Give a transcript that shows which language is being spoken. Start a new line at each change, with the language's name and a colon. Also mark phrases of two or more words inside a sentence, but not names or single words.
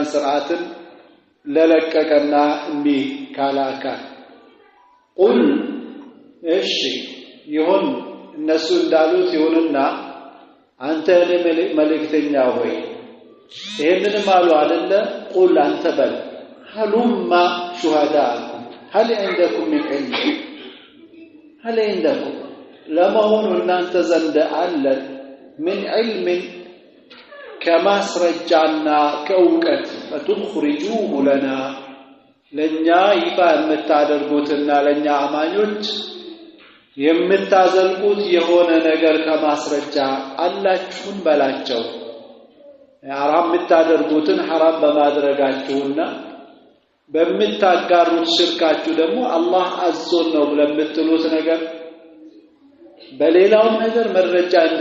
Amharic: ስርዓትን ለለቀቀና እንዲህ ካላካ ቁል እሺ ይሁን እነሱ እንዳሉት ይሁንና አንተ መልእክተኛ ሆይ ይሄንንም አሉ አይደለ ቁል አንተ በል
Arabic: هلم شهداءكم هل عندكم من علم هل عندكم
Amharic: ለመሆኑ እናንተ ዘንድ አለ
Arabic: من علم
Amharic: ከማስረጃና ከእውቀት
Arabic: ፈትخرجوه لنا
Amharic: ለኛ ይፋ የምታደርጉትና ለኛ አማኞች የምታዘልቁት የሆነ ነገር ከማስረጃ አላችሁን በላቸው። ሐራም የምታደርጉትን ሐራም በማድረጋችሁና በምታጋሩት ሽርካችሁ ደግሞ አላህ አዞን ነው ለምትሉት ነገር በሌላው ነገር መረጃ